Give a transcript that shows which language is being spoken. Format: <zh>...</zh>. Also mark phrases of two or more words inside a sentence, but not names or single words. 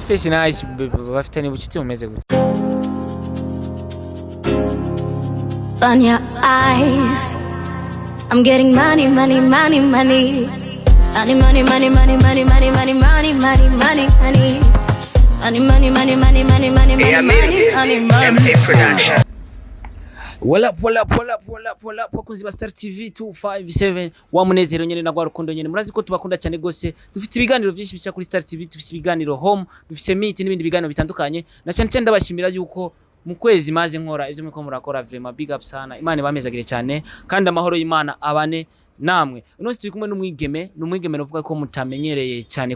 <rn>Face Ice bafitanye ubucuti bumeze gute?</rn> <en>Vania Ice, I'm getting money, money, money, money. Money, money, money, money, money, money, money, money, money, money, money. Money, money, money, money, money, money, money, money, money, production. Pull up</en> <rn>bakunzi ba Star TV 257 wa munezero nyene na gwarukundo nyene murazi ko tubakunda cyane gose dufite ibiganiro byinshi bica kuri Star TV dufite ibiganiro home dufite meet n'ibindi biganiro bitandukanye na cyane cyane ndabashimira yuko mu kwezi maze nkora ivyo muko murakora vraiment</rn> <en>big up</en> <rn>sana Imana ibamezagire cyane kandi amahoro y'Imana abane namwe uno turi kumwe n'umwigeme novuga ko mutamenyereye cyane</rn>